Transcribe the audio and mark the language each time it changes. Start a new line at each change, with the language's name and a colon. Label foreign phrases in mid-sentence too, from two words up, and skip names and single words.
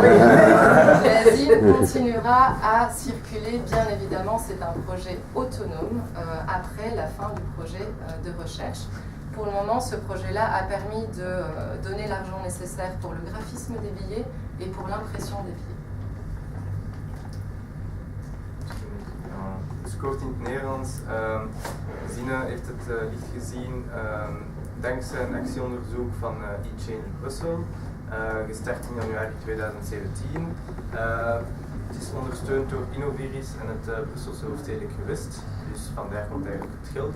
French: La ZIN continuera à circuler, bien évidemment, c'est un projet autonome après la fin du projet de recherche. Pour le moment, ce projet-là a permis de donner l'argent nécessaire pour le graphisme des billets et pour l'impression des billets.
Dutch: Dus kort in het Nederlands. Zine heeft het licht gezien dankzij een actieonderzoek van eChange Brussel, gestart in januari 2017. Het is ondersteund door Innoviris en het Brusselse hoofdstedelijk gewest, dus vandaar komt eigenlijk het geld.